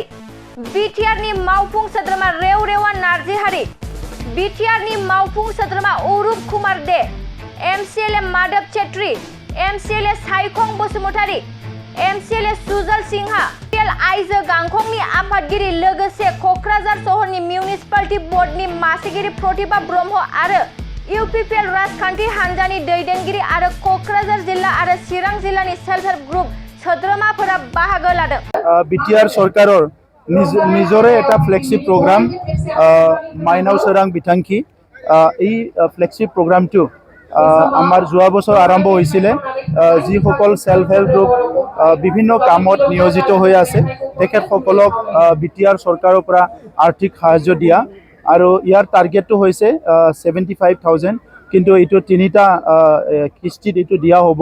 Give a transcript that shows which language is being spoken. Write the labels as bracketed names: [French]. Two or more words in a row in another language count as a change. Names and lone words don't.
[Bodo] बिटिआरनि मावफुं सोद्रोमा रेवरेवा नार्जिहारि, बिटिआरनि मावफुं सोद्रोमा अरूप कुमार दे, एमसिएलए माधव चेत्री, एमसिएलए साइखं बसुमतारी, एमसिएलए सुजल सिंहा, आइजो गांखंनि आफादगिरि लोगोसे क'क्राझार सहरनि मिउनिसिपालिटि बोर्डनि मासिगिरि प्रतिभा ब्रह्म आरो इउपिपिएल राजखान्थि हान्जानि दैदेनगिरि आरो क'क्राझार जिल्ला आरो चिरां जिल्लानि [English] self help group [Bodo] सोद्रोमाफोरा बाहागो लादों। [Assamese] बिटिआर सरकाৰৰ নিজৰে এটা [English] flagship program [Assamese] মাইনাও সোৰাং বিথাংকি এই ফ্লেগশিপ প্ৰগ্ৰামটো আমাৰ যোৱা বছৰ আৰম্ভ হৈছিলে। যিসকল [English] self help group [Assamese] বিভিন্ন কামত নিয়োজিত হৈ আছে তেখেতসকলক বিটিআৰ চৰকাৰৰ পৰা আৰ্থিক সাহায্য দিয়া আৰু ইয়াৰ টাৰ্গেটটো হৈছে 75,000, কিন্তু এইটো তিনিটা কিস্তিত এইটো দিয়া হ'ব।